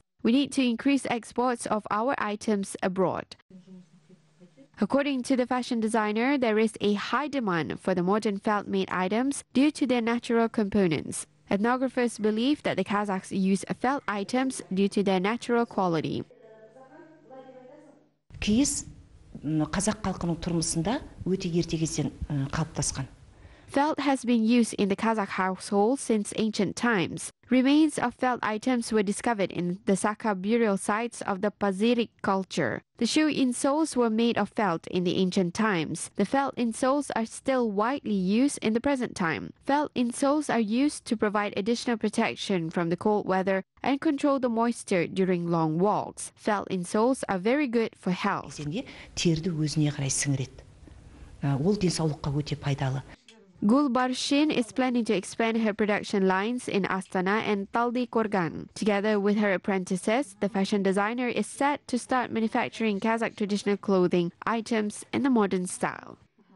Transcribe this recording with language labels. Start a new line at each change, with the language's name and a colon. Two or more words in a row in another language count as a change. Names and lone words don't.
English: We need to increase exports of our items abroad. According to the fashion designer, there is a high demand for the modern felt-made items due to their natural components. Ethnographers believe that the Kazakhs use felt items due to their natural quality.
Kazakh: Киіз қазақ халқының тұрмысында өте ерте кезден қалыптасқан.
English: Felt has been used in the Kazakh household since ancient times. Remains of felt items were discovered in the Saka burial sites of the Pazyryk culture. The shoe insoles were made of felt in the ancient times. The felt insoles are still widely used in the present time. Felt insoles are used to provide additional protection from the cold weather and control the moisture during long walks. Felt insoles are very good for health.
Kazakh: Терді өзіне қарай сіңіреді. Ол денсаулыққа өте пайдалы.
English: Gulbarshin is planning to expand her production lines in Astana and Taldi Korgan. Together with her apprentices, the fashion designer is set to start manufacturing Kazakh traditional clothing items in the modern style.